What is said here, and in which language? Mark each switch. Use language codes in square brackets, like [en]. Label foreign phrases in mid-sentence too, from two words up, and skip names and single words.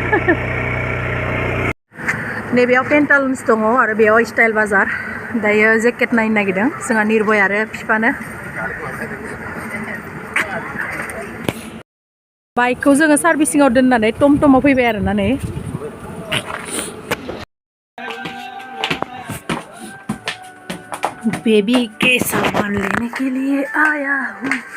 [brx] नैबेयाव पेन्टालुन्स दङ आरो बेयाव स्टाइल बाजार दायो जेकेट नायनो नागिरदों जोंहा निर्भय आरो बिफानो बाइकखौ जोङो सार्भिसिङाव दोननानै टमटमाव फैबाय आरोना नै [hi] बेबी के सामान लेने के लिए आया हूँ